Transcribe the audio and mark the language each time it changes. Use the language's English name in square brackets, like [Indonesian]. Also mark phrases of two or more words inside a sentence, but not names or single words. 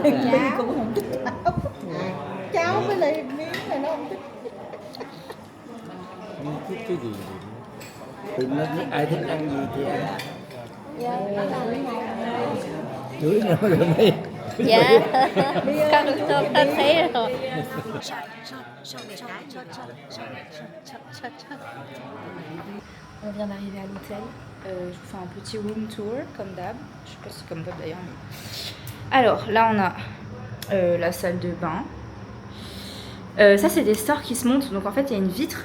[Vietnamese] Ly cũng không thích cháo. Cháo với lại miếng này nó không thích. Thích cái gì thì nó ai thích ăn gì thì ăn. Chuối nữa rồi mấy. Dạ. Con thấy rồi. [French] On vient d'arriver à l'hôtel. Je vous fais un petit [English] room tour [French] comme d'hab. Je sais pas si c'est comme d'hab d'ailleurs. Mais... Alors là on a la salle de bain. Ça c'est des stores qui se montent. Donc en fait il y a une vitre.